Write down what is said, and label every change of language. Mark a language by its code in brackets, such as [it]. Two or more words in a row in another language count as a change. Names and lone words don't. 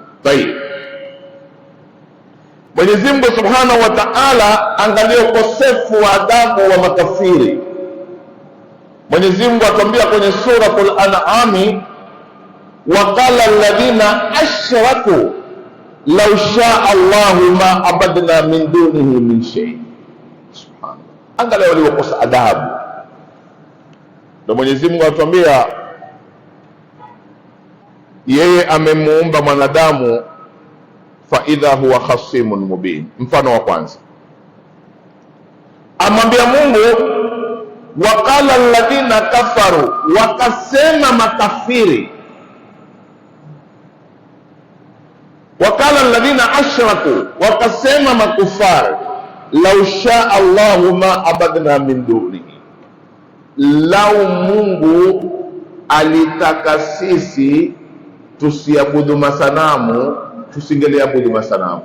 [sw] Tayeb, Mwenyezi Mungu [ar] سبحانه وتعالى, [sw] angalia ukosefu wa adabu wa makafiri. Mwenyezi Mungu atuambia kwenye suratul An'am, [ar] وقال الذين أشركوا لو شاء الله ما عبدنا من دونه من شيء. [sw] Subhanallah, angalia waliokosa adabu. Ndio Mwenyezi Mungu atuambia yeye amemuumba mwanadamu, [ar] فإذا هو خصيم مبين. [sw] Mfano wa kwanza, amwambia Mungu, [ar] وقال الذين كفروا, [sw] wakasema makafiri, [ar] وقال الذين أشركوا, [sw] wakasema makufari, [ar] لو شاء الله ما عبدنا من دونه, [sw] lau Mungu alitaka sisi tusiabudu masanamu, tusingeliabudu masanamu.